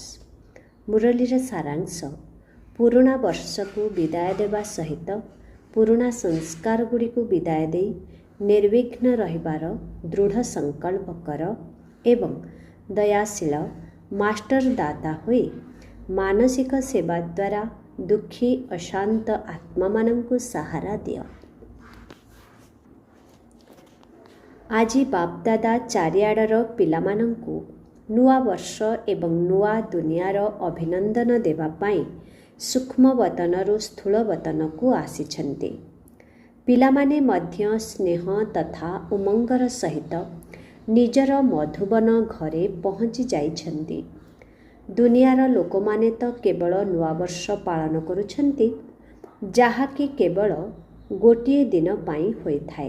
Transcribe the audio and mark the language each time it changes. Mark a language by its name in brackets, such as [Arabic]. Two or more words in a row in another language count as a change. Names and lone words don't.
[Odia] ମୁରଲୀର ସାରାଂଶ ପୁରୁଣା ବର୍ଷକୁ ବିଦାୟ ଦେବା ସହିତ ପୁରୁଣା ସଂସ୍କାର ଗୁଡ଼ିକୁ ବିଦାୟ ଦେଇ ନିର୍ବିଘ୍ନ ରହିବାର ଦୃଢ଼ ସଂକଳ୍ପ କର ଏବଂ ଦୟାଶୀଳ मास्टर ଦାତା ହୋଇ ମାନସିକ ସେବା ଦ୍ୱାରା ଦୁଃଖୀ ଅଶାନ୍ତ ଆତ୍ମାମାନଙ୍କୁ ସହାରା ଦିଅ। ଆଜି ବାପଦାଦା ଚାରିଆଡ଼ର ପିଲାମାନଙ୍କୁ ନୂଆ ବର୍ଷ ଏବଂ ନୂଆ ଦୁନିଆର ଅଭିନନ୍ଦନ ଦେବା ପାଇଁ ସୂକ୍ଷ୍ମ ବତନରୁ ସ୍ଥୂଳ ବତନକୁ ଆସିଛନ୍ତି। ପିଲାମାନେ ମଧ୍ୟ ସ୍ନେହ ତଥା ଉମଙ୍ଗର ସହିତ ନିଜର ମଧୁବନ ଘରେ ପହଞ୍ଚି ଯାଇଛନ୍ତି। ଦୁନିଆର ଲୋକମାନେ ତ କେବଳ ନୂଆ ବର୍ଷ ପାଳନ କରୁଛନ୍ତି ଯାହାକି କେବଳ ଗୋଟିଏ ଦିନ ପାଇଁ ହୋଇଥାଏ।